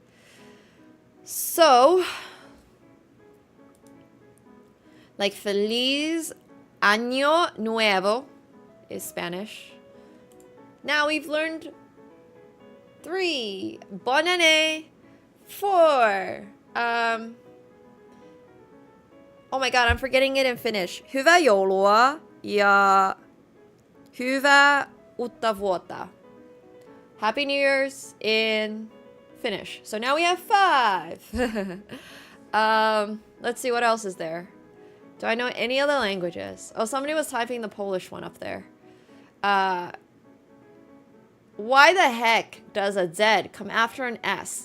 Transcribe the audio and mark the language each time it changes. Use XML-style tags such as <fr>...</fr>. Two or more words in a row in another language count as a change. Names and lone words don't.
<en>So, like</en> <es>Feliz Año Nuevo</es> <en>is Spanish. Now we've learned 3.</en> <fr>Bonne année. 4.</fr> <en>Oh my god, I'm forgetting it in Finnish.</en> <fi>Hyvää joulua ja hyvää uutta vuotta.</fi> <en>Happy New Year's in Finnish. So now we have 5. Let's see what else is there. Do I know any other languages? Oh, somebody was typing the Polish one up there. Why the heck does a Z come after an S?</en>